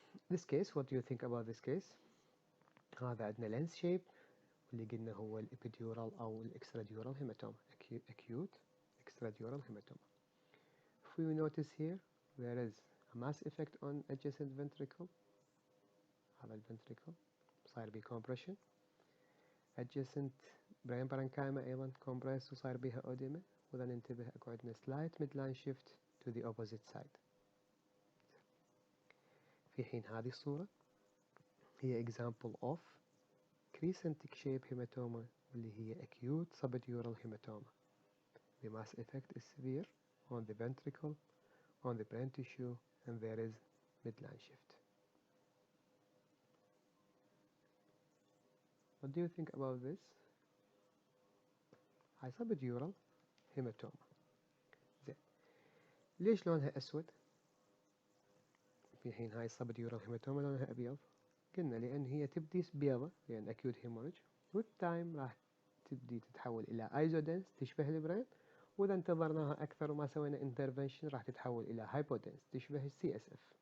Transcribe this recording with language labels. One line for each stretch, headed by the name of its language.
English: This case, what do you think about this case?
Arabic: هذا عندنا lens shape واللي قلنا هو الابيديورال أو الإكستراديورال هيماتوما،
English: acute extradural hematoma. If we notice here, there is a mass effect on adjacent ventricle.
Arabic: هذا الventricle صار بيه compression.
English: adjacent brain parenchyma أيضا compressed
Arabic: وصار بيها أوديما. وإذا ننتبه أكو عندنا
English: slight midline shift to the opposite side.
Arabic: في حين هذه الصورة هي
English: example of crescentic shape hematoma
Arabic: واللي هي
English: acute subdural hematoma. The mass effect is severe on the ventricle, on the brain tissue, and there is midline shift. What do you think about this?
Arabic: هاي subdural hematoma. زين ليش لونها أسود؟ في حين هاي subdural hematoma لونها أبيض. قلنا لأن هي تبدي بيضة لأن
English: acute hemorrhage with time
Arabic: راح تبدي تتحول إلى ايزودنس تشبه البرين، وإذا انتظرناها أكثر وما سوينا intervention راح تتحول إلى hypodens تشبه السي اس اف.